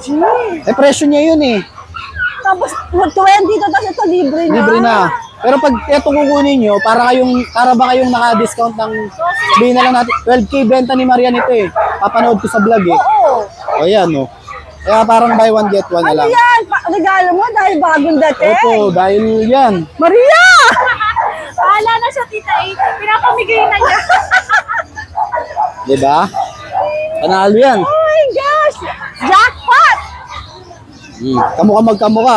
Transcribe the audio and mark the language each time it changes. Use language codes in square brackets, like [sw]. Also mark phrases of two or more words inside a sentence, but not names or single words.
[tl] Eh, presyo niya yun eh. Tapos 20 to, tapos ito libre na. Libre na. Pero pag ito kukunin nyo, para ba kayong naka-discount ng, sabihin na lang natin, 12K benta ni Maria nito eh. Papanood ko sa vlog eh. Oo. O yan oh. Kaya parang [en] buy one get one [tl] na Ano lang. yan? Regalo mo dahil bagong dating. Opo, dahil yan. Maria! Bahala na siya, tita eh. Pinapamigay na niya. Diba? Panalo yan. [en] Oh my gosh! Jackpot! [tl] Kamukha magkamukha.